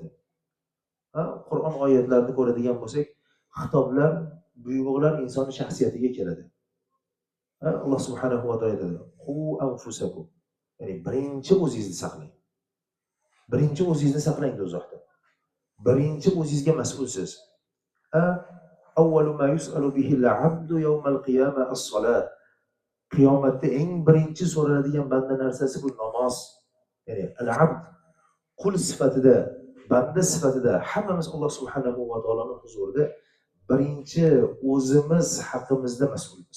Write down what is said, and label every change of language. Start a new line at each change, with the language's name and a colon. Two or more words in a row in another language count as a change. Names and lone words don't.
Uzbek: Qur'on oyatlarini ko'radigan bo'lsak, xitoblar, buyruqlar insonni shaxsiyatiga keladi. Alloh
Arabic: سبحانه وتعالى
Uzbek: aytadi:
Arabic: "قوا أنفسكم."
Uzbek: Ya'ni birinchi o'zingizni saqlang. Birinchi o'zingizni saqlang do'zaxdan. Birinchi o'zingizga mas'ulsiz.
Arabic: أول ما يسأل به العبد يوم القيامة الصلاة.
Uzbek: Qiyomatda eng birinchi so'raladigan banda narsasi bu namoz. Ya'ni al-'abd qul sifatida, banda sifatida hammamiz Alloh
Arabic: سبحانه و
Uzbek: taoloning huzurida birinchi o'zimiz haqimizda mas'ulmiz.